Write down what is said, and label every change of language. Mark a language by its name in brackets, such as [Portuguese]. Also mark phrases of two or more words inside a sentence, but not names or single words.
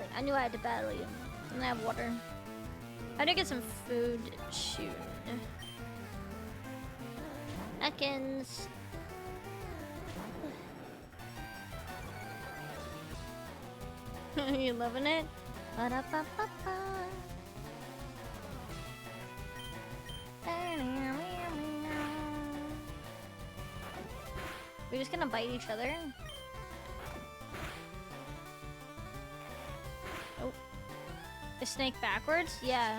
[English] I knew I had to battle you. And I have water. I had to get some food. Shoot. Ekans. You loving it? Ba-da-ba-ba-ba. We're just gonna bite each other. Oh. The snake backwards? Yeah.